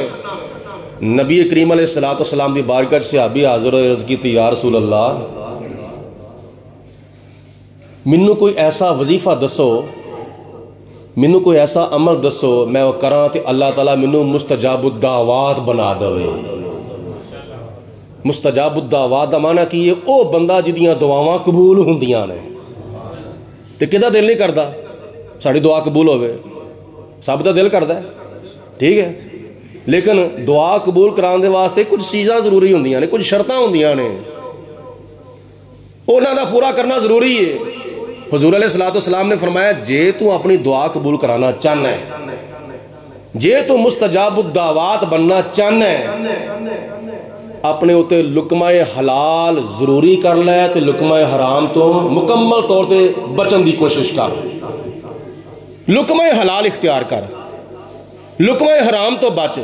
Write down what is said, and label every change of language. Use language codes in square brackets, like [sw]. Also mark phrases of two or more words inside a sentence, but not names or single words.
[pa] نبی کریم [ar] علیہ الصلوۃ والسلام [pa] دی بارگاہ صحابی حاضر ہوئے، عرض کیتی [ar] یا رسول اللہ [pa] مینوں کوئی ایسا وظیفہ دسو، مینوں کوئی ایسا عمل دسو میں وہ کراں تے اللہ تعالیٰ مینوں [ar] مستجاب الدعوات [pa] بنا دوے۔ [ar] مستجاب الدعوات [pa] دا معنی کی یہ او بندہ جدیاں دعاواں قبول ہوندیاں نے، تے کدا دل نہیں کردا ساڑی دعا قبول ہوئے؟ سب دا دل کردا ہے، ٹھیک ہے، لیکن دعا قبول کران دے واسطے کچھ چیزاں ضروری ہوندیاں نے، کچھ شرطاں ہوندیاں نے، انہاں دا پورا کرنا ضروری ہے۔ حضور [ar] علیہ الصلوۃ والسلام [pa] نے فرمایا جے تو اپنی دعا قبول کرانا چاہنا ہے، جے تو [ar] مستجاب الدعوات [pa] بننا چاہنا ہے، اپنے ہوتے لقمہ حلال ضروری کر لے تو لقمہ حرام تو مکمل طور تے بچن دی کوشش کر، لقمہ حلال اختیار کر، لقمہ حرام تو بچ۔